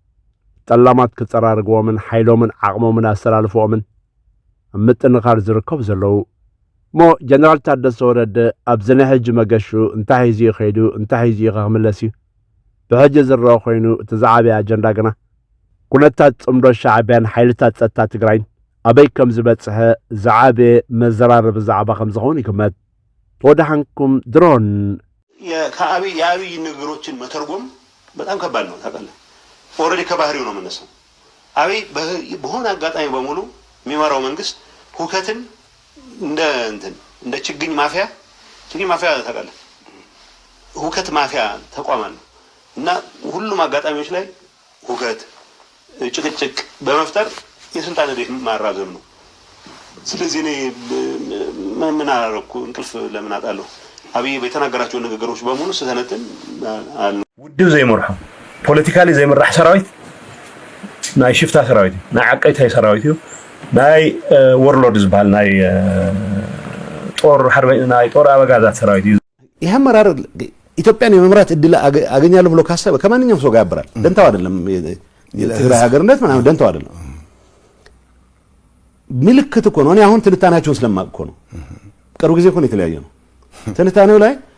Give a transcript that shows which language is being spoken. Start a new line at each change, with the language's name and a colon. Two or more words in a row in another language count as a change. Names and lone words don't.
Tigrinya: ጠላማት ክጸራርግዎምን ሓይሎምን ዓቕሞምን ኣሰላልፎኦምን ኣብ ምጥንኻር ዝርከቡ ዘለዉ ሞ ጀነራል ታደሰ ወረደ ኣብ ዝናይ ሕጂ መገሹ እንታይ ሒዙ ይኸይዱ እንታይ ሒዙ ክምለስ እዩ ብሕጂ ዝረአ ኮይኑ እቲ ዝዓበየ ኣጀንዳ ግና ኩነታት ጽምዶ ሻዕብያን ሓይልታት ጸጥታ ትግራይን ኣበይ ከም ዝበጽሐ ዝዓበየ መዘራረቢ ዛዕባ ከም ዝኸውን ይግመት ተወዳሓንኩም ድሮን
Amharic: የአብይ ንግግሮችን መተርጎም በጣም ከባድ ነው ታውቃለህ ኦልሬዲ ከባህሪው ነው የምነሳው አብይ በሆነ አጋጣሚ በሙሉ የሚመራው መንግስት ሁከትን እንደ ችግኝ ማፊያ ታውቃለህ ሁከት ማፊያ ተቋም ነው እና ሁሉም አጋጣሚዎች ላይ ሁከት ጭቅጭቅ በመፍጠር የስልጣን ዕድሜ ማራዘም ነው ስለዚህ እኔ ምን አደረኩ እንቅልፍ ለምን አጣለሁ አብይ በተናገራቸው ንግግሮች በሙሉ ስተነትን አሉ
Tigrinya: ውድብ ዘይመርሑ ፖለቲካሊ ዘይመራሕ ሰራዊት ናይ ሽፍታ ሰራዊት ናይ ዓቀይታይ ሰራዊት እዩ ናይ ወርሎድ ዝባል ናይ ጦር አበጋዛት ሰራዊት እዩ
Amharic: ይሄ አመራር ኢትዮጵያን የመምራት እድል አገኛለሁ ብሎ ካሰበ ከማንኛውም ሰው ጋር ያበራል ደንታው አይደለም የትግራይ ሀገርነት ምናምን ደንታው አይደለም ምልክት እኮ ነው እኔ አሁን ትንታናቸውን ስለማቅ እኮ ነው ቅርብ ጊዜ እኮ ነው የተለያየ ነው ትንታኔው ላይ